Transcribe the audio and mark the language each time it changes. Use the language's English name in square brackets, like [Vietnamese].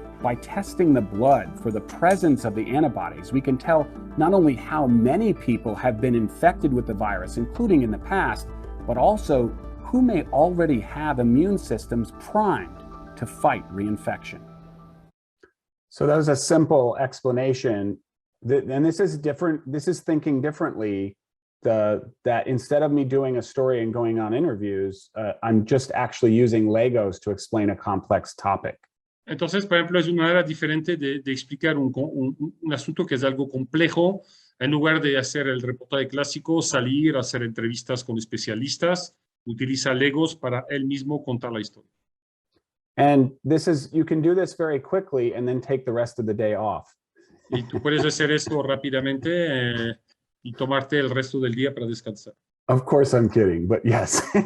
[English] By testing the blood for the presence of the antibodies, we can tell not only how many people have been infected with the virus, including in the past, but also who may already have immune systems primed to fight reinfection. So that was a simple explanation. And this is different. This is thinking differently that instead of me doing a story and going on interviews, I'm just actually using Legos to explain a complex topic. [Spanish] Entonces, por ejemplo, es una manera diferente de explicar un asunto que es algo complejo, en lugar de hacer el reportaje clásico, salir, hacer entrevistas con especialistas, utiliza Legos para él mismo contar la historia. [English] And you can do this very quickly and then take the rest of the day off. [Spanish] Y tú puedes hacer esto rápidamente y tomarte el resto del día para descansar. [English] Of course I'm kidding, but yes.